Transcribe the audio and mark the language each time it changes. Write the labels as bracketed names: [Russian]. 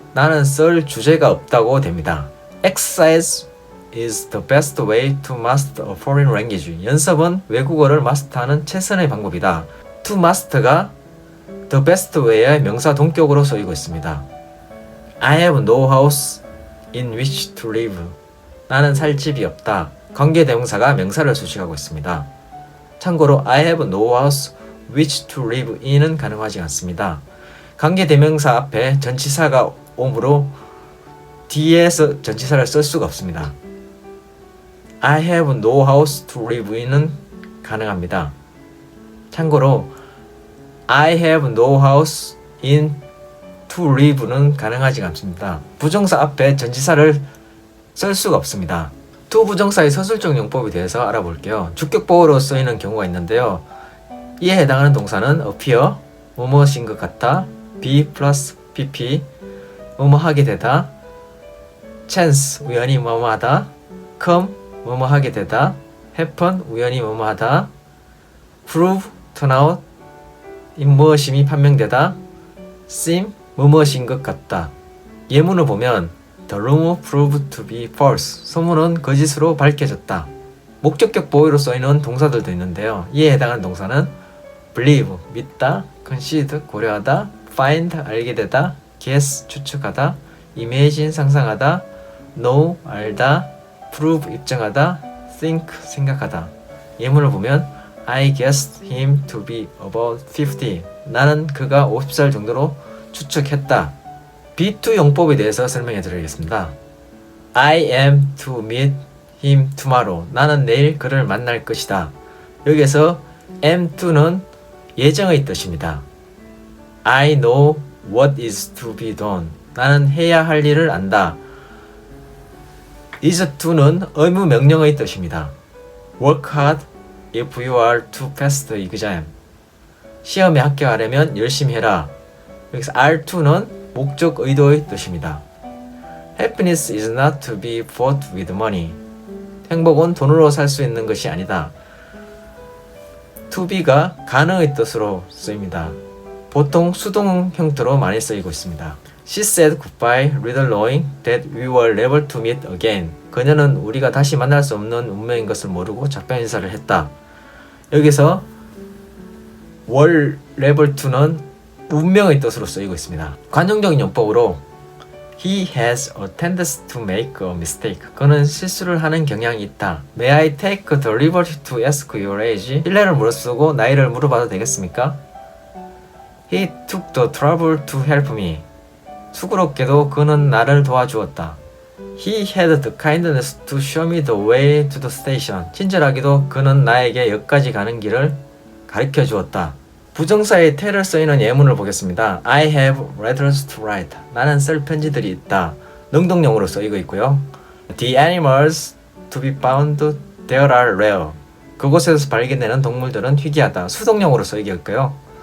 [Korean] 나는 쓸 주제가 없다고 됩니다. [English] Exercise is the best way to master a foreign language. [Korean] 연습은 외국어를 마스터하는 최선의 방법이다. To master가 the best way의 명사 동격으로 쓰이고 있습니다. [English] I have no house in which to live. [Korean] 나는 살 집이 없다. 관계대명사가 명사를 수식하고 있습니다. 참고로 [English] I have no house which to live in은 [Korean] 가능하지 않습니다. 관계대명사 앞에 전치사가 오므로 뒤에서 전치사를 쓸 수가 없습니다. [English] I have no house to live in은 [Korean] 가능합니다. 참고로 [English] I have no house in to live는 [Korean] 가능하지 않습니다. 부정사 앞에 전치사를 쓸 수가 없습니다. to 부정사의 서술적 용법에 대해서 알아볼게요. 주격보어로 쓰이는 경우가 있는데요. 이에 해당하는 동사는 appear, 뭐뭐인 것 같다, be 플러스 pp, 뭐뭐하게 되다, chance, 우연히 뭐뭐하다, come, 뭐뭐하게 되다, happen, 우연히 뭐뭐하다, prove, turn out, 무엇임이 판명되다, seem, 무엇인 것 같다. 예문을 보면 [English] The rumor proved to be false. [Korean] 소문은 거짓으로 밝혀졌다. 목적격 보어로 쓰이는 동사들도 있는데요. 이에 해당하는 동사는 believe, 믿다, concede, 고려하다, find, 알게 되다, guess, 추측하다, imagine, 상상하다, know, 알다, prove, 입증하다, think, 생각하다. 예문을 보면 [English] I guessed him to be about 50. [Korean] 나는 그가 50살 정도로 추측했다. be2 용법에 대해서 설명해 드리겠습니다. [English] I am to meet him tomorrow. [Korean] 나는 내일 그를 만날 것이다. 여기에서 am to는 예정의 뜻입니다. [English] I know what is to be done. [Korean] 나는 해야 할 일을 안다. is to는 의무 명령의 뜻입니다. [English] Work hard if you are to pass the exam. [Korean] 시험에 합격하려면 열심히 해라. 여기서 are to는 목적 의도의 뜻입니다. [English] Happiness is not to be bought with money. [Korean] 행복은 돈으로 살 수 있는 것이 아니다. to be가 가능의 뜻으로 쓰입니다. 보통 수동 형태로 많이 쓰이고 있습니다. [English] She said goodbye, little knowing that we were never to meet again. [Korean] 그녀는 우리가 다시 만날 수 없는 운명인 것을 모르고 작별 인사를 했다. 여기서 were never to는 운명의 뜻으로 쓰이고 있습니다. 관용적인 용법으로 [English] He has a tendency to make a mistake. [Korean] 그는 실수를 하는 경향이 있다. [English] May I take the liberty to ask your age? [Korean] 실례를 무릅쓰고 나이를 물어봐도 되겠습니까? [English] He took the trouble to help me. [Korean] 수고롭게도 그는 나를 도와주었다. [English] He had the kindness to show me the way to the station. [Korean] 친절하게도 그는 나에게 역까지 가는 길을 가르쳐 주었다. 부정사의 te를 쓰이는 예문을 보겠습니다. [English] I have letters to write. [Korean] 나는 쓸 편지들이 있다. 능동형으로 쓰이고 있고요. [English] The animals to be found there are rare. [Korean] 그곳에서 발견되는 동물들은 희귀하다. 수동형으로 쓰이고 있고요.